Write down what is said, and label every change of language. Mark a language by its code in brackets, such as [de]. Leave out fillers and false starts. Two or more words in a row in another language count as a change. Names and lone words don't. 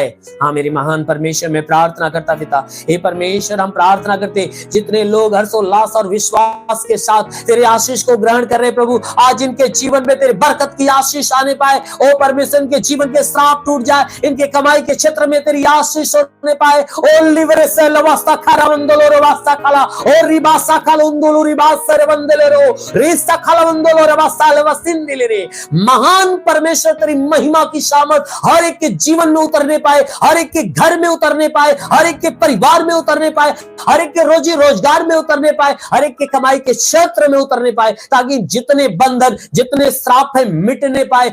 [hi] हाँ मेरे महान परमेश्वर, मैं प्रार्थना करता पिता, हे परमेश्वर, हम प्रार्थना करते जितने लोग हर्षोल्लास और विश्वास के साथ तेरे आशीष को ग्रहण कर रहे प्रभु, आज इनके जीवन में तेरे बरकत की आशीष आने पाए। ओ परमेश्वर, इनके जीवन के श्राप टूट जाए, इनके कमाई के क्षेत्र में तेरी आशीष होने पाए। ओ लिवरे से लवास्ता खारा मंदलो रवास्ता खाला ओ रिबासा खाला उंदलो रिबासा रे मंदले रो रिस्ता खाला मंदलो रवास्ता लवसिन दिले रे। महान परमेश्वर, तेरी महिमा की सामर्थ हर एक के जीवन में उतरने पाए, हर एक के घर में उतरने पाए, हर एक के परिवार में उतरने पाए, हर एक के रोजी रोजगार में उतरने पाए, हर एक के कमाई के क्षेत्र में उतरने पाए, ताकि जितने बंधन जितने श्राप है मिटने पाए।